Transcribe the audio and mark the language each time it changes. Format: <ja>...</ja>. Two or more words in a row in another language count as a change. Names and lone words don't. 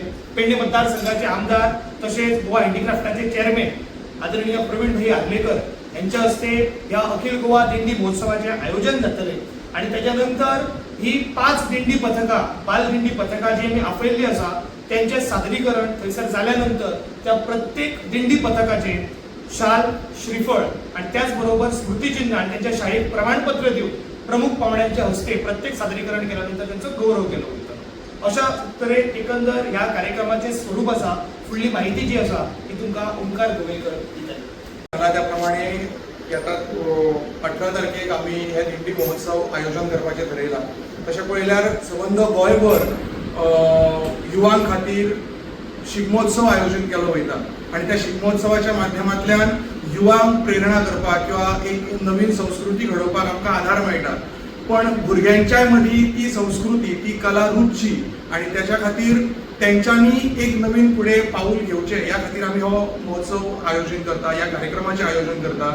<mr>पेडणे मतदारसंघाचे आमदार तसेच गोवा हँडीक्राफ्टाचे चेअरमॅन आदरणीय प्रवीण भाई आदलेकर यांच्या हस्ते या अखिल गोवा दिंडी महोत्सवाचे आयोजन जातले आणि त्याच्यानंतर ही 5 दिंडी पथका बालदिंडी पथका जी आम्ही आपयल्ली आसा त्यांचे सादरीकरण थंयसर जाल्यानंतर त्या प्रत्येक दिंडी पथकाचे शाल, श्रीफळ आणि त्याचबरोबर स्मृतिचिन्ह आणि त्यांच्या शाळेत प्रमाणपत्र देऊन प्रमुख पाहुण्यांच्या हस्ते प्रत्येक सादरीकरण केल्यानंतर त्यांचा गौरव केला होता।</mr> <kok>अशा तरेन एकंदर ह्या कार्यक्रमाचे स्वरूप आसा। फुडली माहिती जी आसा ती तुमकां ओंकार गोवेकर दितले। त्याप्रमाणे येता 18 तारखेक आमी हे दिंडी महोत्सव आयोजन करपाचें ठरयलां। तशें पळयल्यार संबंद गोंयभर युवां खातीर शिगमोत्सव आयोजन केलो वयता आणि त्या शिगमोत्सवाच्या माध्यमांतल्यान युवांक प्रेरणा करपाक किंवा एक नवीन संस्कृती घडोवपाक आमकां आधार मेळटा, पण भुरग्यांच्या मदीं ती संस्कृती ती कला रुजची आणि त्याच्या खातीर तेंच्यांनी एक नवीन फुडें पाऊल घेवचें ह्या खातीर आमी हो महोत्सव आयोजन करता, ह्या कार्यक्रमाचें आयोजन करता।</kok>